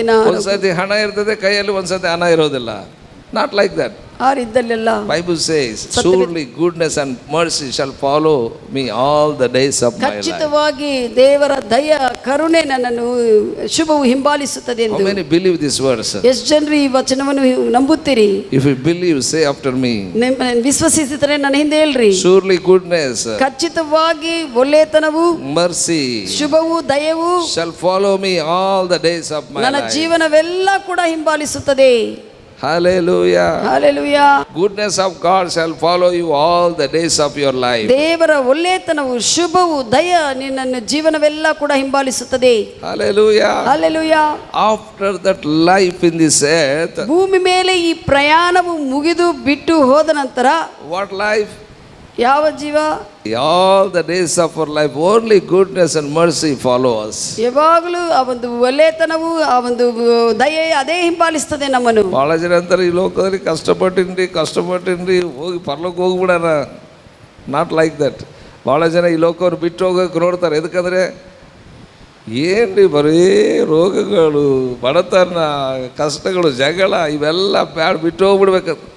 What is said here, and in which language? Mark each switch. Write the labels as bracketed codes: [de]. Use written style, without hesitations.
[kn] ಒಂದ್ಸತಿ ಹಣ ಇರ್ತದೆ ಕೈಯಲ್ಲಿ, ಒಂದ್ಸತಿ ಹಣ ಇರೋದಿಲ್ಲ. [en] Not like that. [kn] ಆ ರೀತಿಯಲ್ಲೆಲ್ಲ [en] Bible says, surely goodness and mercy shall follow me all the days of my life. [kn] ಖಚಿತವಾಗಿ ದೇವರ ದಯ ಕರುಣೆ ನನ್ನನ್ನು ಶುಭವು ಹಿಂಬಾಲಿಸುತ್ತದೆ ಎಂದು. [en] How many believe this verse? [kn] ಎಷ್ಟು ಜನರು ಈ ವಚನವನ್ನು ನಂಬುತ್ತೀರಿ? [en] If you believe, say after me. [kn] ವಿಶ್ವಸಿಸಿದರೆ ನನ್ನ ಹಿಂದೆ ಹೇಳ್ರಿ. [en] Surely goodness, [kn] ಖಚಿತವಾಗಿ ಒಳ್ಳೆತನವು, [en] mercy, [kn] ಶುಭವು, ದಯವು [en] shall follow me all the days of my [kn] ನನ್ನ [en] life. [kn] ಜೀವನವೆಲ್ಲ ಕೂಡ ಹಿಂಬಾಲಿಸುತ್ತದೆ. [en] Hallelujah. Hallelujah. Goodness of God shall follow you all the days of your life. [kn] ದೇವರ ಒಳ್ಳೆತನವು, ಶುಭವು, ದಯ ನಿನ್ನನ್ನು ಜೀವನವೆಲ್ಲ ಕೂಡ ಹಿಂಬಾಲಿಸುತ್ತದೆ. [en] Hallelujah. Hallelujah. After that life in this earth, [kn] ಭೂಮಿ ಮೇಲೆ ಈ ಪ್ರಯಾಣವು ಮುಗಿದು ಬಿಟ್ಟು ಹೋದ ನಂತರ, [en] what life? [kn] ಯಾವ ಜೀವ? [en] All the days of our life, only goodness and mercy follow us. [kn] ಯಾವಾಗಲೂ ಆ ಒಂದು ಒಳ್ಳೆತನವು, ಆ ಒಂದು ದಯೆ ಅದೇ ಹಿಂಬಾಲಿಸ್ತದೆ ನಮ್ಮನ್ನು. ಭಾಳ ಜನ ಅಂತಾರೆ, ಈ ಲೋಕದಲ್ಲಿ ಕಷ್ಟಪಟ್ಟಿನ್ರಿ ಹೋಗಿ ಪರಲೋಕ ಹೋಗ್ಬಿಡೋಣ. [en] Not like that. [kn] ಭಾಳ ಜನ ಈ ಲೋಕವನ್ನು ಬಿಟ್ಟು ಹೋಗೋಕೆ ನೋಡ್ತಾರೆ. ಎದಕ್ಕಂದರೆ ಏನ್ರಿ ಬರೀ ರೋಗಗಳು, ಬಡತನ, ಕಷ್ಟಗಳು, ಜಗಳ ಇವೆಲ್ಲ ಬ್ಯಾಡ್, ಬಿಟ್ಟು ಹೋಗ್ಬಿಡ್ಬೇಕು.